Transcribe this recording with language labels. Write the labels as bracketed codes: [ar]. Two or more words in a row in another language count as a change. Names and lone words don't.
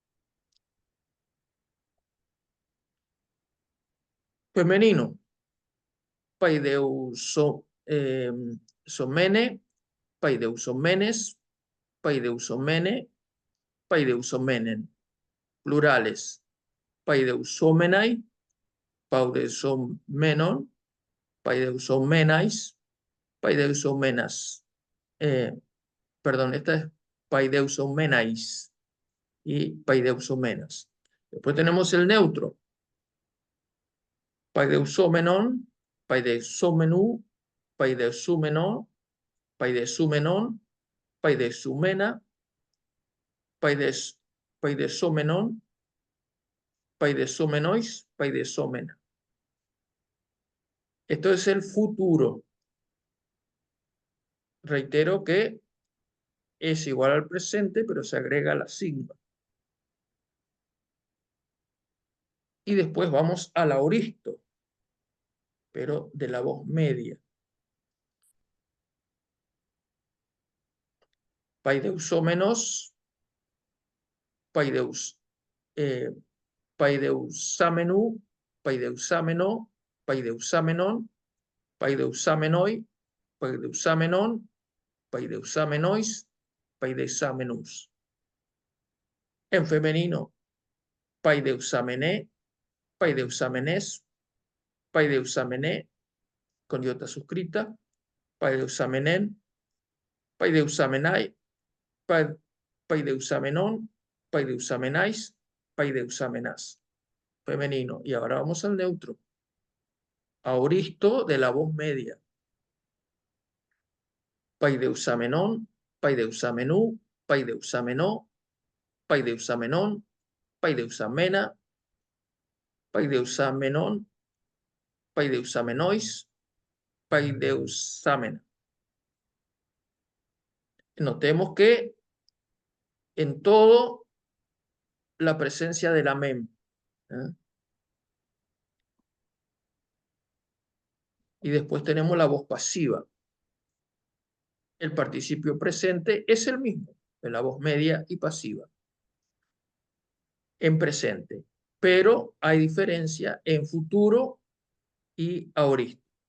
[el] Femenino, παιδευσο, παιδευσομένης, παιδευσομένῃ, παιδευσομένην. Plurales, παιδευσόμεναι, παιδευσομένων, παιδευσομέναις, παιδευσομένας. [es] Eh, perdón, esta es paideusomenais y paideusomenas. Después tenemos el neutro, [el] παιδευσόμενον, παιδευσομένου, παιδευσομένων, παιδεσυμενων, παιδεσυμενα, παιδεσομενων, παιδεσομενοις, παιδεσομενα. [es] Esto es el futuro. Reitero que es igual al presente, pero se agrega la sigma. Y después vamos al aoristo, pero de la voz media. [el] Παιδευσόμενος, παιδευσ, eh, παιδευσαμένου, παιδευσαμένῳ, παιδευσάμενον, παιδευσάμενοι, παιδευσαμένων, παιδευσαμένοις, παιδευσαμένους. [es] En femenino, [el] παιδευσαμένη, παιδευσαμένης, παιδευσαμένῃ, [es] con iota suscrita, [el] παιδευσαμένην, παιδευσάμεναι, παιδευσαμένων, παιδευσαμέναις, παιδευσαμένας. [es] Femenino. Y ahora vamos al neutro. Aoristo de la voz media. [el] Παιδευσάμενον, παιδευσαμένου, παιδευσαμένῳ, παιδευσάμενον, παιδευσάμενα, παιδευσαμένων, παιδευσαμένοις, παιδευσάμενα. [es] Notemos que en todo la presencia de la mem. ¿Eh? Y después tenemos la voz pasiva. El participio presente es el mismo de la voz media y pasiva en presente, pero hay diferencia en futuro y aorista.